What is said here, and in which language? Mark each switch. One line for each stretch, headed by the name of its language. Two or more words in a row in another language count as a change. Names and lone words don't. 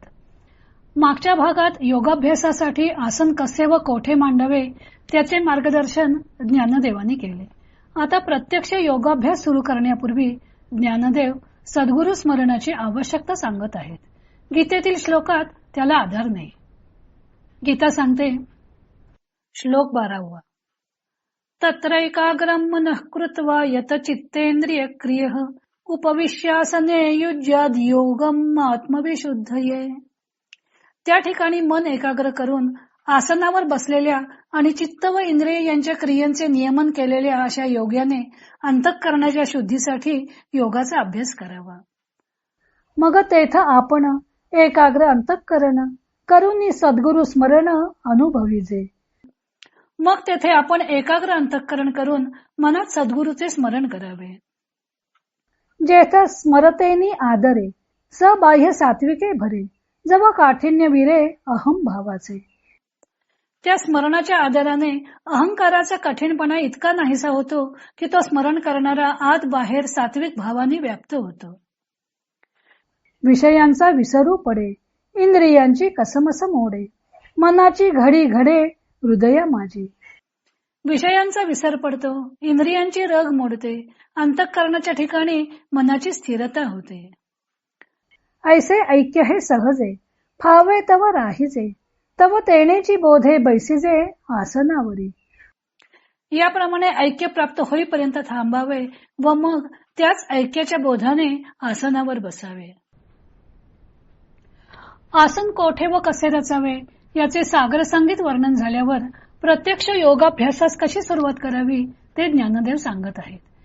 Marathi: मागच्या भागात योगाभ्यासासाठी आसन कसे व कोठे मांडावे त्याचे मार्गदर्शन ज्ञानदेवांनी केले. आता प्रत्यक्ष योगाभ्यास सुरू करण्यापूर्वी ज्ञानदेव सद्गुरु स्मरणाची आवश्यकता सांगत आहेत. गीतेतील श्लोकात त्याला आधार नाही. गीता सांगते, श्लोक 12.
Sanskrit: तत्रैकाग्रं मनः कृत्वा यत चित्तेंद्रिय क्रियः उपविश्यासने युज्याद योगम आत्मविशुद्धये.
Marathi: त्या ठिकाणी मन एकाग्र करून आसनावर बसलेल्या आणि चित्त व इंद्रिय यांच्या क्रियांचे नियमन केलेल्या अशा योग्याने अंतःकरणाच्या शुद्धीसाठी योगाचा अभ्यास करावा. मग तेथ आपण एकाग्र अंतःकरण करून सद्गुरु स्मरण अनुभवीजे. मग तेथे आपण एकाग्र अंतःकरण करून मनात सद्गुरूचे स्मरण करावे. जेथ स्मरतेनी आदरे स बाह्य सात्विके भरे जव काठिण्य विरे अहम भावाचे. त्या स्मरणाच्या आधाराने अहंकाराचा कठीणपणा इतका नाहीसा होतो की तो स्मरण करणारा आत बाहेर सात्विक भावाने व्याप्त होतो. विषयांचा विसरू पडे इंद्रियांची कसमस मोडे मनाची घडी घडे हृदया माझी. विषयांचा विसर पडतो, इंद्रियांची रग मोडते, अंतःकरणाच्या ठिकाणी मनाची स्थिरता होते. ऐसे ऐक्य हे सहजे फावे तव राहीजे तव तेनेची बोधे बैसीजे आसनावरी. याप्रमाणे ऐक्य प्राप्त होईपर्यंत थांबावे व मग त्याच ऐक्याच्या बोधाने आसनावर बसावे. आसन कोठे व कसे रचावे याचे सागर संगीत वर्णन झाल्यावर प्रत्यक्ष योगाभ्यासास कशी सुरुवात करावी ते ज्ञानदेव सांगत आहेत.